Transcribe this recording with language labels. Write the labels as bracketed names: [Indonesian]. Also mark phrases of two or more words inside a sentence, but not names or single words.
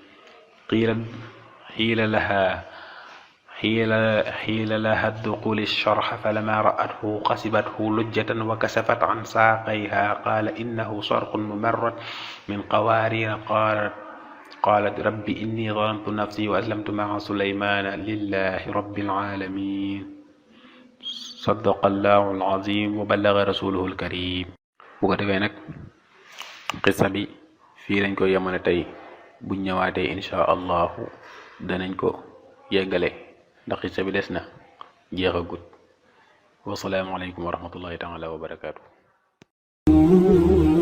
[Arabic] قيل لها ادخل الشرح فلما رأته قصبته لجة وكسفت عن ساقيها قال إنه صرح ممرد من قوارير قالت رب إني ظلمت نفسي وأسلمت مع سليمان لله رب العالمين صدق الله العظيم وبلغ رسوله الكريم. [Wolof] bu ko defee nag xissa bi fii lañ ko yemale tey buñ ñëwaatee [Arabic] إن شاء الله [Wolof] danañ ko yeggale ndax xissa bi des na jeexagut [Arabic] والسلام عليكم ورحمة الله تعالى وبركاته.